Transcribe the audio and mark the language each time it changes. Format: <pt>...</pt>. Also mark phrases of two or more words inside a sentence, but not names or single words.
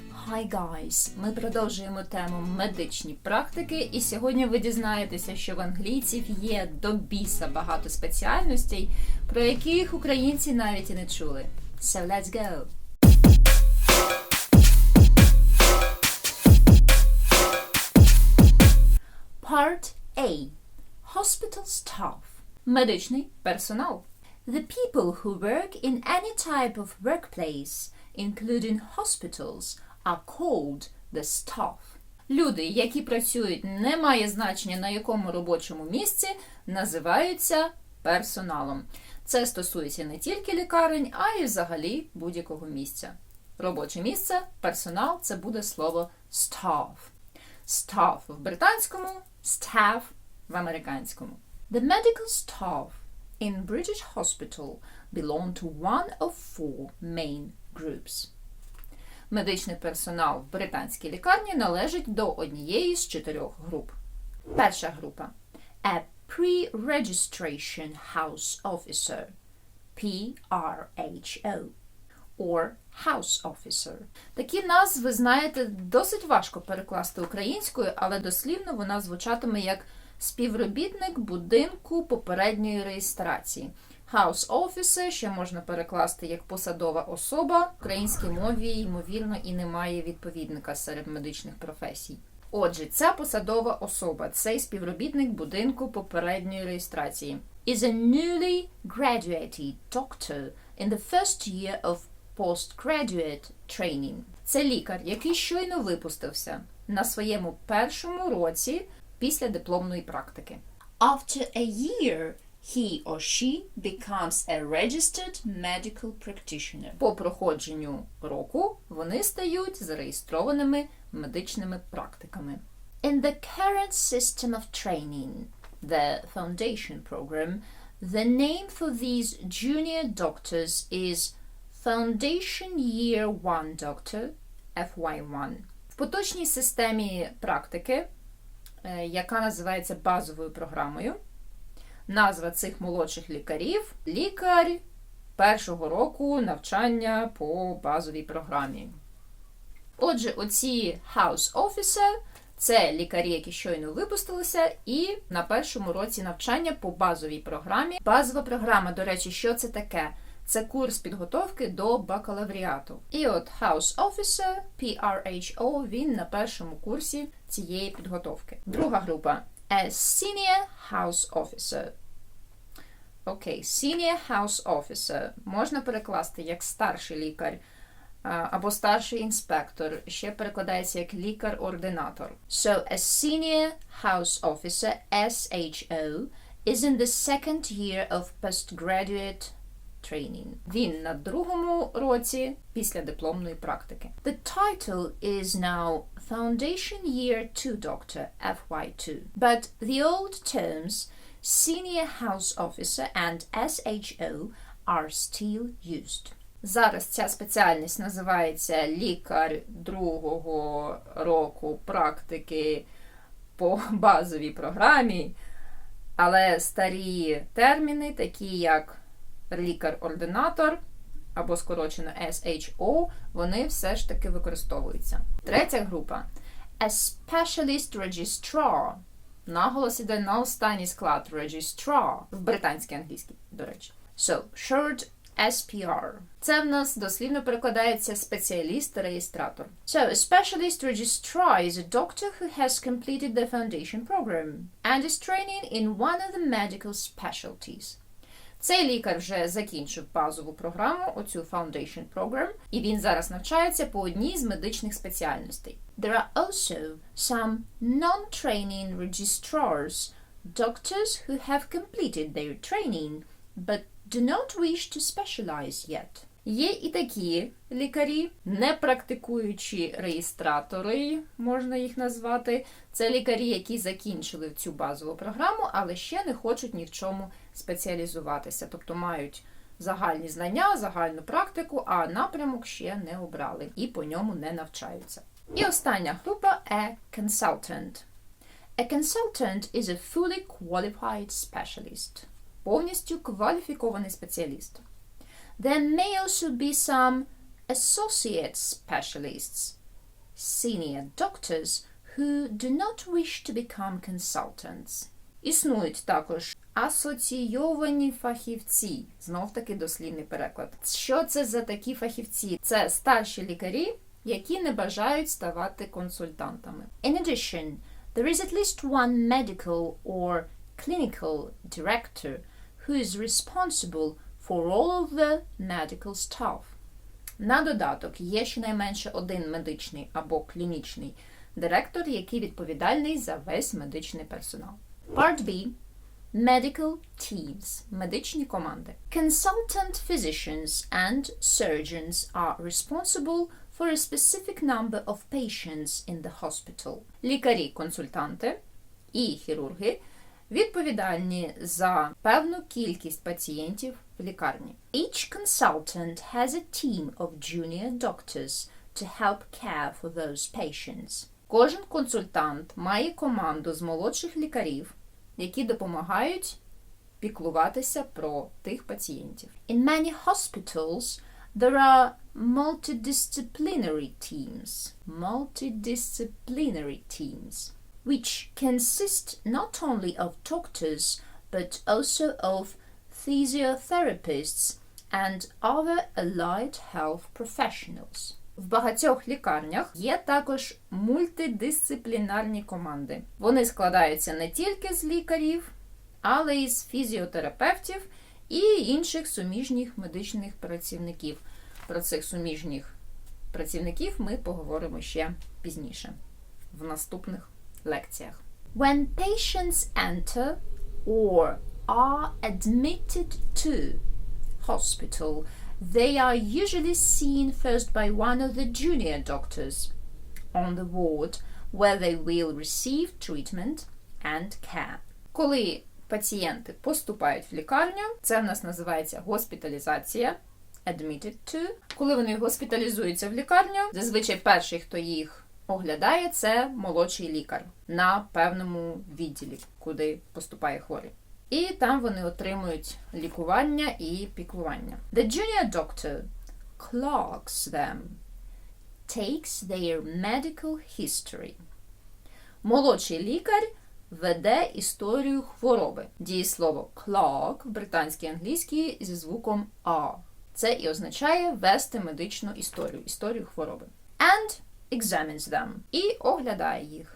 <en>Hi guys!</en> <uk>Ми продовжуємо тему медичні практики, і сьогодні ви дізнаєтеся, що в англійців є до біса багато спеціальностей, про яких українці навіть і не чули.</uk> <en>So let's go! Part A. Hospital staff.</en> <uk>Медичний персонал.</uk> <en>The people who work in any type of workplace, including hospitals, are called the staff.</en> <uk>Люди, які працюють, немає значення на якому робочому місці, називаються персоналом. Це стосується не тільки лікарень, а й взагалі будь-якого місця. Робоче місце, персонал – це буде слово staff. Staff в британському, staff в американському.</uk> <en>The medical staff in British hospital belong to one of four main groups.</en> <uk>Медичний персонал в британській лікарні належить до однієї з 4 груп. Перша група –</uk> <en>a pre-registration house officer, PRHO, or house officer.</en> <uk>Такі назви, знаєте, досить важко перекласти українською, але дослівно вона звучатиме як співробітник будинку попередньої реєстрації.</uk> <en>House officer</en> <uk>ще можна перекласти як посадова особа. В українській мові, ймовірно, і немає відповідника серед медичних професій. Отже, ця посадова особа, цей співробітник будинку попередньої реєстрації,</uk> <en>is a newly graduated doctor in the first year of postgraduate training.</en> <uk>Це лікар, який щойно випустився на своєму першому році після дипломної практики.</uk> <en>After a year, he or she becomes a registered medical practitioner.</en> <uk>По проходженню року вони стають зареєстрованими медичними практиками.</uk> <en>In the current system of training, the foundation program, the name for these junior doctors is Foundation Year 1 Doctor, FY1.</en> <uk>В поточній системі практики, яка називається базовою програмою, назва цих молодших лікарів – лікар першого року навчання по базовій програмі. Отже, оці</uk> <en>house officer –</en> <uk>це лікарі, які щойно випустилися і на першому році навчання по базовій програмі. Базова програма, до речі, що це таке? Це курс підготовки до бакалавріату. І от</uk> <en>House Officer,</en> <uk>PRHO, він на першому курсі цієї підготовки. Друга група –</uk> <en>a Senior House Officer.</en> <uk>Окей,</uk> <en>Senior House Officer</en> <uk>можна перекласти як старший лікар або старший інспектор. Ще перекладається як лікар-ординатор.</uk> <en>So, a Senior House Officer, SHO, is in the second year of postgraduate training.</en> <uk>Він на другому році після дипломної практики.</uk> <en>The title is now Foundation Year 2 Doctor, FY2. But the old terms Senior House Officer and SHO are still used.</en> <uk>Зараз ця спеціальність називається лікар другого року практики по базовій програмі, але старі терміни, такі як лікар-ординатор, або скорочено SHO, вони все ж таки використовуються. Третя група –</uk> <en>a specialist registrar.</en> <uk>Наголос іде на останній склад registrar, в британській англійській, до речі.</uk> <en>So, short SPR.</en> <uk>Це в нас дослівно перекладається спеціаліст-реєстратор.</uk> <en>So, a specialist registrar is a doctor who has completed the foundation program and is training in one of the medical specialties.</en> <uk>Цей лікар вже закінчив базову програму, оцю</uk> <en>Foundation Program,</en> <uk>і він зараз навчається по одній з медичних спеціальностей.</uk> <en>There are also some non-training registrars, doctors who have completed their training, but do not wish to specialize yet.</en> <uk>Є і такі лікарі, не практикуючі реєстратори, можна їх назвати. Це лікарі, які закінчили цю базову програму, але ще не хочуть ні в чому спеціалізуватися. Тобто мають загальні знання, загальну практику, а напрямок ще не обрали і по ньому не навчаються. І остання група –</uk> <en>a consultant. A consultant is a fully qualified specialist.</en> <uk>Повністю кваліфікований спеціаліст.</uk> <en>There may also be some associate specialists, senior doctors who do not wish to become consultants.</en> <uk>Існують також асоційовані фахівці. Знов-таки дослівний переклад. Що це за такі фахівці? Це старші лікарі, які не бажають ставати консультантами.</uk> <en>In addition, there is at least one medical or clinical director who is responsible for all of the medical staff.</en> <uk>На додаток, є щонайменше один медичний або клінічний директор, який відповідальний за весь медичний персонал.</uk> <en>Part B. Medical teams.</en> <uk>Медичні команди.</uk> <en>Consultant physicians and surgeons are responsible for a specific number of patients in the hospital.</en> <uk>Лікарі-консультанти і хірурги відповідальні за певну кількість пацієнтів в лікарні.</uk> <en>Each consultant has a team of junior doctors to help care for those patients.</en> <uk>Кожен консультант має команду з молодших лікарів, які допомагають піклуватися про тих пацієнтів.</uk> <en>In many hospitals there are multidisciplinary teams, which consist not only of doctors but also of physiotherapists and other allied health professionals.</en> <uk>В багатьох лікарнях є також мультидисциплінарні команди. Вони складаються не тільки з лікарів, але й з фізіотерапевтів і інших суміжніх медичних працівників. Про цих суміжніх працівників ми поговоримо ще пізніше, в наступних лекціях.</uk> <en>When patients enter or are admitted to hospital, they are usually seen first by one of the junior doctors on the ward, where they will receive treatment and care.</en> <uk>Коли пацієнти поступають в лікарню, це в нас називається госпіталізація,</uk> <en>admitted to.</en> <uk>Коли вони госпіталізуються в лікарню, зазвичай перший, хто їх оглядає, це молодший лікар на певному відділі, куди поступає хворий. І там вони отримують лікування і піклування.</uk> <en>The junior doctor clerks them, takes their medical history.</en> <uk>Молодший лікар веде історію хвороби. Дієслово clerk в британській англійській зі звуком «а». Це і означає вести медичну історію хвороби.</uk> <en>And examines them.</en> <uk>І оглядає їх.</uk>